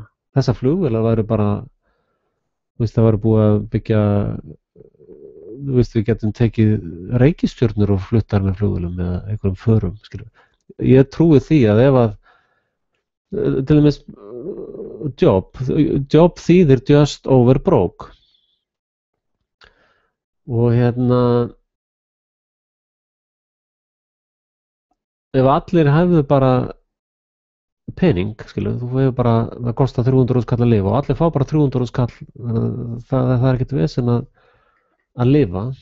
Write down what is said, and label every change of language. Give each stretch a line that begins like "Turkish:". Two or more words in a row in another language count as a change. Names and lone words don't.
Icelandic: Þessar flugvélar væru bara, það væru búið að byggja, við getum tekið reikistjörnur og fluttar með flugvélum eða einhverjum förum, skilur. Ég trúi því að ef að, til dæmis, job þýðir
English: just over broke.
Icelandic: Og hérna, ef allir hefðu bara pening, skilur, þú hefur bara, það kostar 300.000 kall að lifa og allir fá bara 300.000 kall, það er ekkert vesen að lifa.